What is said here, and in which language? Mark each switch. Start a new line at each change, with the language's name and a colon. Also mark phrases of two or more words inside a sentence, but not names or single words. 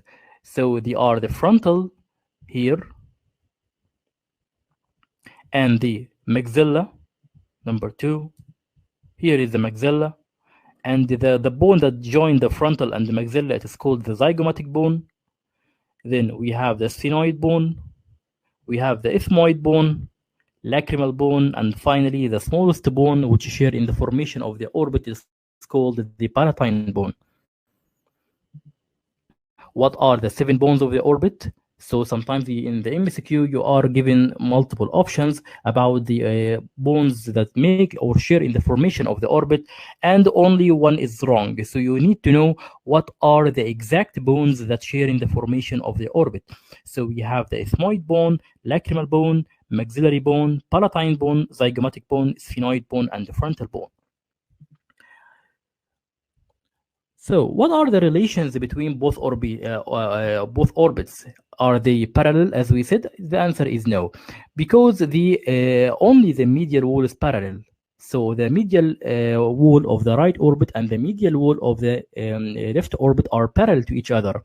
English: So they are the frontal here, and the maxilla, number 2. Here is the maxilla, and the bone that join the frontal and the maxilla, it is called the zygomatic bone. Then we have the sphenoid bone, we have the ethmoid bone, lacrimal bone, and finally the smallest bone which share in the formation of the orbit is called the palatine bone. What are the 7 bones of the orbit? So sometimes in the MCQ you are given multiple options about the bones that make or share in the formation of the orbit, and only one is wrong. So you need to know what are the exact bones that share in the formation of the orbit. So we have the ethmoid bone, lacrimal bone, maxillary bone, palatine bone, zygomatic bone, sphenoid bone, and the frontal bone. So, what are the relations between both orbits? Are they parallel, as we said? The answer is no, because only the medial wall is parallel. So the medial wall of the right orbit and the medial wall of the left orbit are parallel to each other.